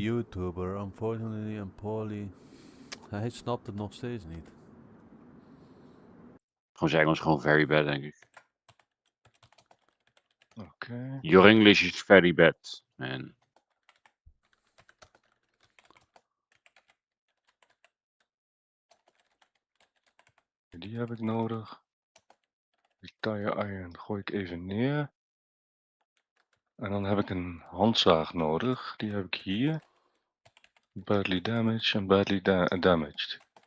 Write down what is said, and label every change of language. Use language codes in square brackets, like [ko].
[en] YouTuber, unfortunately and poorly. [nl] Hij snapt het nog steeds niet. Gewoon zijn Engels gewoon [en] very bad, [nl] denk ik. Oké. [en] Your English is very bad, man. [nl] Die heb ik nodig. Die tire iron gooi ik even neer. En dan heb ik een handzaag nodig. Die heb ik hier. [en] Badly damaged en badly damaged.